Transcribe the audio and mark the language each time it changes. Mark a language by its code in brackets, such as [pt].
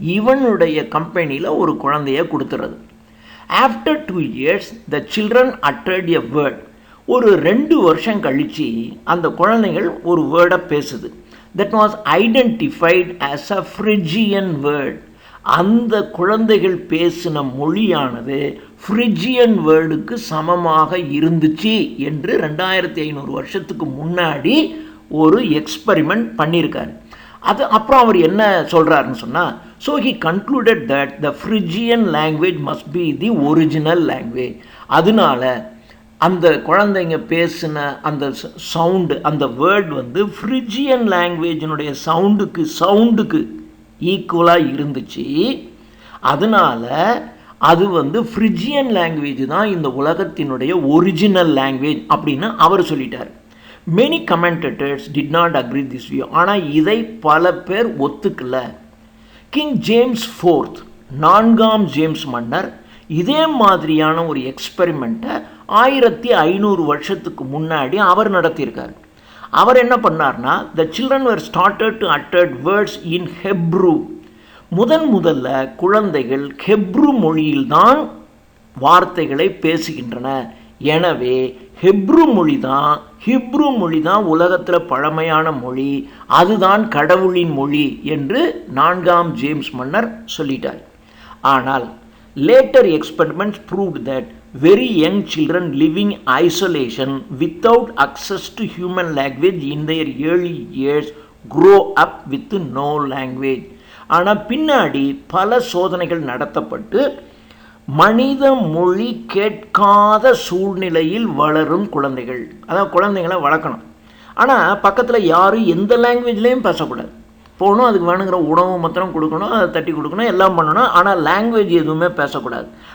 [ta] இவனுடைய கம்பெனியில் ஒரு குழந்தைய கொடுத்துறது. [en] After 2 years the children uttered a word. [ta] ஒரு 2 வருஷம் கழித்து அந்த குழந்தைகள் ஒரு வேர்டை பேசுது. [en] that was identified as a Phrygian word. [ta] அந்த குழந்தைகள் பேசின மொழியானது ஃப்ரிஜியன் வேர்டுக்கு சமமாக இருந்துச்சு என்று 2500 வருஷத்துக்கு முன்னாடி ஒரு எக்ஸ்பெரிமெண்ட் பண்ணியிருக்காரு. அது அப்புறம் அவர் என்ன சொல்கிறாருன்னு சொன்னால், [en] So he concluded that the Phrygian language must be the original language. [ta] அதனால அந்த குழந்தைங்க பேசின அந்த சவுண்டு, அந்த வேர்டு ஃப்ரிஜியன் லாங்குவேஜினுடைய சவுண்டுக்கு ஈக்குவலாக இருந்துச்சு. அதனால அது ஃப்ரிஜியன் லாங்குவேஜ் தான் இந்த உலகத்தினுடைய ஒரிஜினல் லாங்குவேஜ் அப்படின்னு அவர் சொல்லிட்டார். [en] Many commentators did not agree this view. [ta] ஆனால் இதை பல பேர் ஒத்துக்கல. கிங் ஜேம்ஸ் IV, 4ஆம் ஜேம்ஸ் மன்னர், இதே மாதிரியான ஒரு எக்ஸ்பெரிமெண்ட்டை 1500 வருஷத்துக்கு முன்னாடி அவர் நடத்தியிருக்கார். அவர் என்ன பண்ணார்னா, [en] the children were started to utter words in Hebrew. [ta] முதல்ல குழந்தைகள் ஹெப்ரு மொழியில்தான் வார்த்தைகளை பேசுகின்றன. எனவே ஹிப்ரு மொழி தான் உலகத்தில் பழமையான மொழி, அதுதான் கடவுளின் மொழி என்று 4ஆம் ஜேம்ஸ் மன்னர் சொல்லிட்டார். [en] ஆனால் later experiments proved that very young children living isolation without access to human language in their early years grow up with no language. [ta] ஆனால் பின்னாடி பல சோதனைகள் நடத்தப்பட்டு மனித மொழி கேட்காத சூழ்நிலையில் வளரும் குழந்தைகள், அதாவது குழந்தைங்களை வளர்க்கணும், ஆனால் பக்கத்தில் யாரும் எந்த லாங்குவேஜ்லேயும் பேசக்கூடாது. போகணும், அதுக்கு வேணுங்கிற உணவு மாத்திரம் கொடுக்கணும், அதை தட்டி கொடுக்கணும், எல்லாம் பண்ணணும், ஆனால் லாங்குவேஜ் எதுவுமே பேசக்கூடாது.